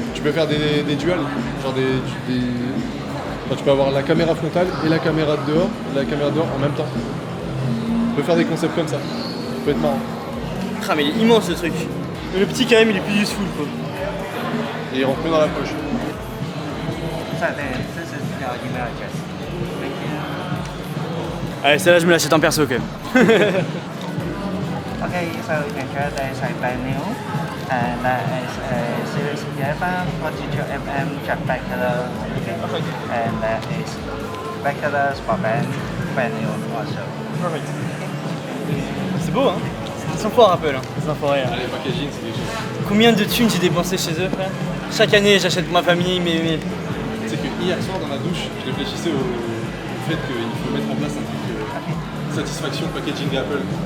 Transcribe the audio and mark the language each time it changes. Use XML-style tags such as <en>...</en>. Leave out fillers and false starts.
<fr>Tu peux faire des duels, genre enfin, tu peux avoir la caméra frontale et la caméra de dehors en même temps. Tu peux faire des concepts comme ça. Ça peut être marrant. Ah, mais il est immense ce truc. Mais le petit quand même, il est plus useful quoi. Et il rentre mieux dans la poche. Allez, celle-là, je me l'achète en perso quand même.</fr> <en>Okay, so you can try that is like brand new, and that is a Series 11 42mm jet black color, and that is black color sport band, brand new also.</en> <fr>C'est beau, hein? Ils sont forts Apple, hein, les enfoirés. Hein. Les packaging, c'est quelque chose. Combien de thunes j'ai dépensé chez eux, frère? Chaque année, j'achète pour ma famille, mais... Tu sais que hier soir dans la douche, je réfléchissais au fait qu'il faut mettre en place un truc satisfaction packaging Apple.</fr>